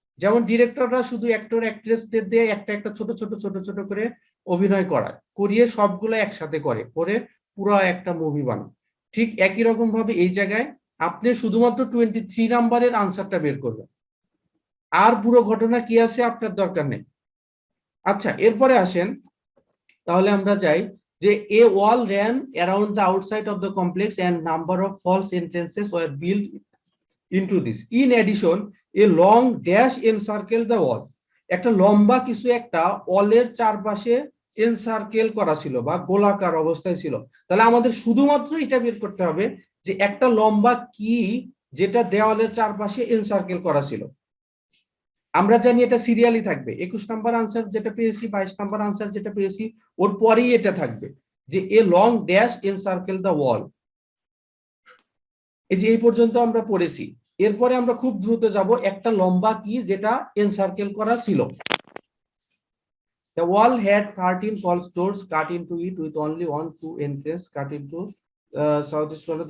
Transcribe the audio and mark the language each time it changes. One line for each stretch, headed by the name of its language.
Bangla: যেমন ডিরেক্টররা শুধু অ্যাক্টর অ্যাক্ট্রেসদের দিয়ে একটা একটা ছোট ছোট ছোট ছোট করে অভিনয় করিয়ে সবগুলো একসাথে করে পুরো একটা মুভি বানায়। ঠিক একই রকম ভাবে এই জায়গায় আপনি শুধুমাত্র 23 নাম্বারের আনসারটা বের করবেন, আর পুরো ঘটনা কি আছে আপনার দরকার নেই। আচ্ছা, এরপরে আসেন তাহলে আমরা যাই যে এ ওয়াল
English: ran around the outside of the complex and number of false entrances were built into this. In addition, a long dash encircled the wall.
Bangla: একটা লম্বা কিছু একটা ওয়ালের চারপাশে এনসার্কেল করা ছিল বা গোলাকার অবস্থায় ছিল। তাহলে আমাদের শুধুমাত্র এটা বের করতে হবে যে একটা লম্বা কি যেটা দেওয়ালের চারপাশে এনসার্কেল করা ছিল। আমরা জানি এটা সিরিয়ালি থাকবে, 21 নাম্বার আনসার যেটা পেয়েছি, 22 নাম্বার আনসার যেটা পেয়েছি, ওর পরেই এটা থাকবে যে
English: A long dash encircle the wall.
Bangla: এই যে এই পর্যন্ত আমরা পড়েছি, এরপরে আমরা খুব দ্রুত যাব একটা লম্বা কি যেটা এনসার্কেল করা ছিল।
English: The wall had 13 false doors cut into it with only 1-2 entrance cut into southeast corner.